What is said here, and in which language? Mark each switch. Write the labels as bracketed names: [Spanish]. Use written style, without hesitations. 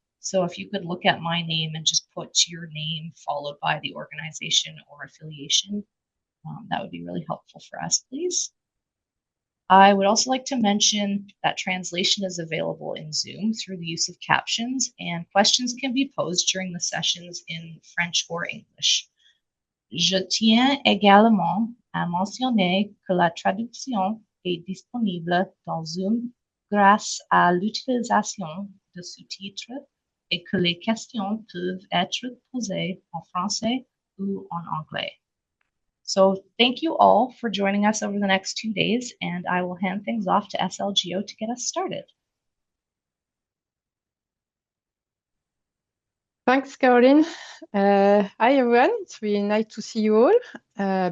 [English] So if you could look at my name and just put your name followed by the organization or affiliation, that would be really helpful for us, please. I would also like to mention that translation is available in Zoom through the use of captions, and questions can be posed during the sessions in French or English. [French] Je tiens également à mentionner que la traduction est disponible dans Zoom grâce à l'utilisation de sous-titres et que les questions peuvent être posées en français ou en anglais. [English] So thank you all for joining us over the next 2 days, and I will hand things off to SLGO to get us started. Thanks, Caroline. Hi, everyone. It's really nice to see you all.